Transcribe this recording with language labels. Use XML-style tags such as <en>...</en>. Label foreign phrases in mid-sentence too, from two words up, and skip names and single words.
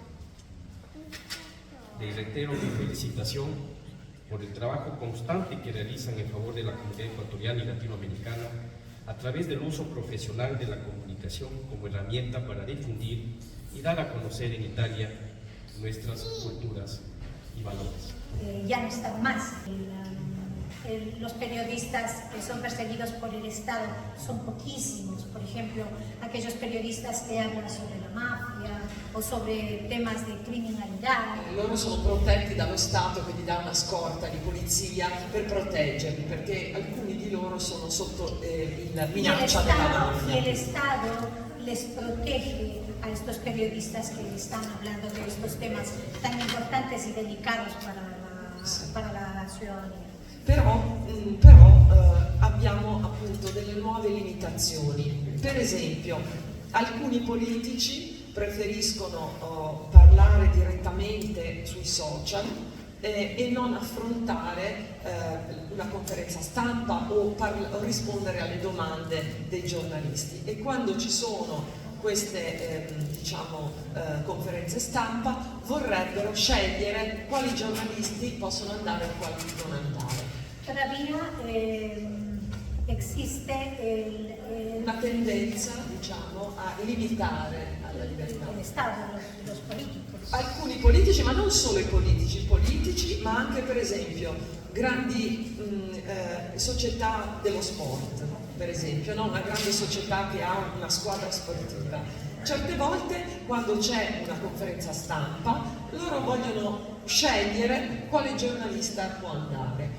<es>Les reitero mi felicitación por el trabajo constante que realizan en favor de la comunidad ecuatoriana y latinoamericana a través del uso profesional de la comunicación como herramienta para difundir y dar a conocer en Italia nuestras culturas y valores. Ya no están más. Los periodistas que son perseguidos por el Estado son pochissimi. Por ejemplo, aquellos periodistas che hablan sobre la mafia o sobre temas</es> <it>di criminalità. Loro sono protetti dallo Stato che gli dà una scorta di polizia per proteggerli, perché alcuni di loro sono sotto la minaccia della mafia.</it> <es>Y el Estado les protege a estos periodistas que están hablando de estos temas tan importantes y delicados para la ciudadanía.</es> <it>Però abbiamo appunto delle nuove limitazioni. Per esempio, alcuni politici preferiscono parlare direttamente sui social e non affrontare una conferenza stampa o rispondere alle domande dei giornalisti. E quando ci sono queste conferenze stampa vorrebbero scegliere quali giornalisti possono andare e quali non andare.</it> <es>Todavía existe</es> <it>una tendenza, a limitare alla libertà.</it> <es>El Estado, los políticos.</es> <it>Alcuni politici, ma non solo i politici, ma anche per esempio grandi società dello sport, per esempio, no? Una grande società che ha una squadra sportiva. Certe volte, quando c'è una conferenza stampa, loro vogliono scegliere quale giornalista può andare.</it>